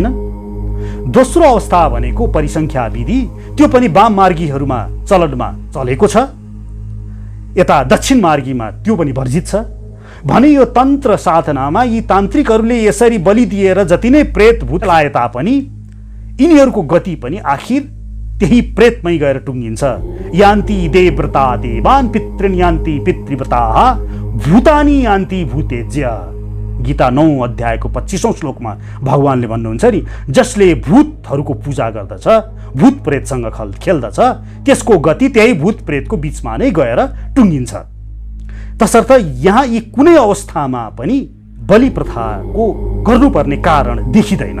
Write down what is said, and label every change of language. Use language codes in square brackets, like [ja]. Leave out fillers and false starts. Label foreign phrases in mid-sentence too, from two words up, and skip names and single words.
[ne] दोस्रो अवस्था भनेको परिसङ्ख्या विधि, त्यो पनि वाम मार्गीहरूमा चलनमा चलेको छ। यता दक्षिण मार्गीमा त्यो पनि वर्जित छ भने यो तन्त्र साधनामा यी तान्त्रिकहरूले यसरी बलि दिएर जति नै प्रेत भूत लाए तापनि यिनीहरूको गति पनि आखिर त्यही प्रेतमै गएर टुङ्गिन्छ। [sa] यान्ति देवव्रता देवान् पितृन् यान्ति पितृव्रताः भूतानि यान्ति भूतेज्य। [ne] गीता 9 अध्यायको 25औं श्लोकमा भगवानले भन्नुहुन्छ नि, जसले भूतहरूको पूजा गर्दछ, भूत प्रेतसँग खेल्दछ, त्यसको गति त्यही भूत प्रेतको बीचमा नै गएर टुङ्गिन्छ। तसर्थ यहाँ यी कुनै अवस्थामा पनि बलि प्रथाको गर्नुपर्ने कारण देखिँदैन।